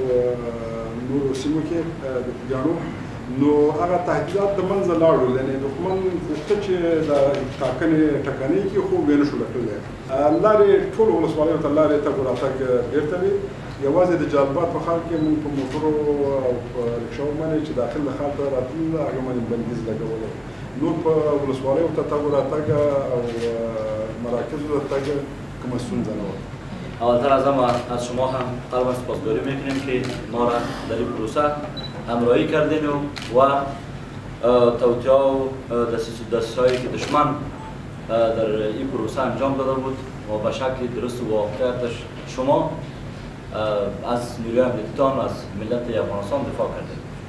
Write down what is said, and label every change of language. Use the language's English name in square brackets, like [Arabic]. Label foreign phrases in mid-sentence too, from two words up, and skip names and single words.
[Pashto] نورو سیمو کې د خوږیاڼو نو هغه تهدیدات د منځه لاړل یعنې دښمن غوښته چې د ټکنۍ کې خو ویې نه شو کړلی لارې ټولو ولسوالیو ته لارې تګ راتګ بېرته وي یوازې د جلبات په ښار کې موږ په موټرو او په رکشاو باندې چې داخل د ښار ته راتلل هغه باندې بندیز لګولی نور په ولسوالیو ته تګ راتګ او مراکزو ته تګ کومه ستونزه نه وه [Persian] اولتر از همه از شما هم قلبا سپاسگزاری میکنیم که ما را در این پروسه همراهی کردین و توطئه و دستهایی که دشمن در این پروسه انجام داده بود و به شکل درست و واقعیتش شما از نیروی امنیتیتان و از ملت افغانستان دفاع کردیم.